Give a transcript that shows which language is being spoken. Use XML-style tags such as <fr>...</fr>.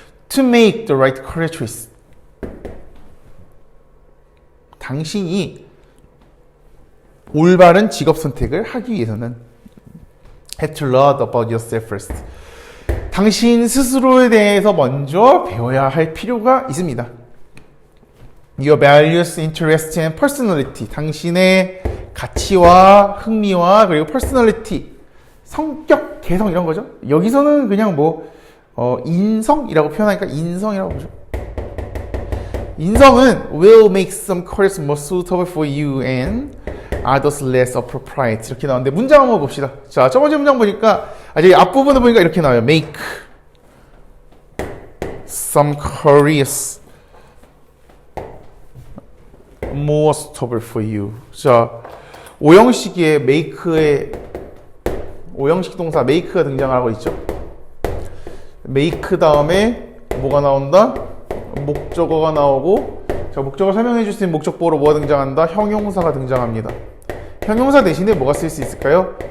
<en>To make the right career choice.</en> <ko>당신이 올바른 직업 선택을 하기 위해서는</ko> <en>have to learn about yourself first.</en> <ko>당신 스스로에 대해서 먼저 배워야 할 필요가 있습니다.</ko> <en>Your values, interests, and personality.</en> <ko>당신의 가치와 흥미와 그리고 personality, 성격, 개성 이런 거죠. 여기서는 그냥 인성이라고 표현하니까 인성이라고 보죠.</ko> <en>인성은 will make some careers more suitable for you and others less appropriate.</en> <ko>이렇게 나오는데 문장 한번 봅시다. 자, 첫 번째 문장 보니까 여기 앞부분을 보니까 이렇게 나와요.</ko> <en>Make some careers more suitable for you.</en> <ko>자, 오형식의 오형식 동사 make가 등장을 하고 있죠. make 다음에 뭐가 나온다? 목적어가 나오고, 자, 목적어 설명해 줄 수 있는 목적보로 뭐가 등장한다? 형용사가 등장합니다. 형용사 대신에 뭐가 쓸 수 있을까요?</ko>